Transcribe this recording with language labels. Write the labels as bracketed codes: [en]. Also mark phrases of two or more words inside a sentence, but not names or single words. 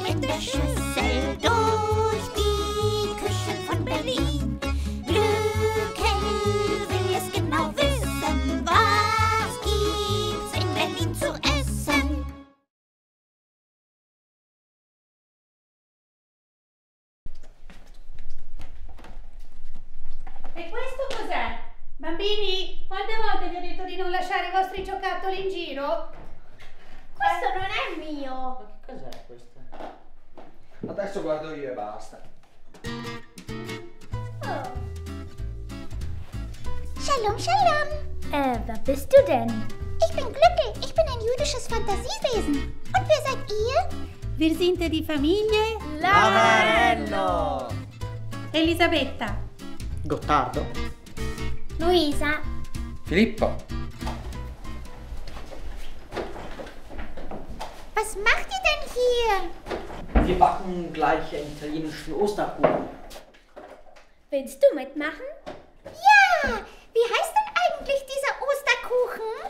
[de] Schüssel durch die Küchen von Berlin. Glückel will es genau wissen, was gibt's in Berlin zu essen? [it] E questo cos'è? Bambini, quante volte vi ho detto di non lasciare i vostri giocattoli in giro? Questo non è mio. Ma che cos'è questo? Adesso guardo io e basta. Oh. [he] Shalom, Shalom. [de] Wer bist du denn? Ich bin Glückel. Ich bin ein jüdisches Fantasiewesen. Und wer seid ihr? Wir sind die Familie Lavarello! Elisabetta. Gottardo? Luisa. Filippo, Was macht ihr denn hier? Wir backen gleich einen italienischen Osterkuchen. Willst du mitmachen? Ja, wie heißt denn eigentlich dieser Osterkuchen?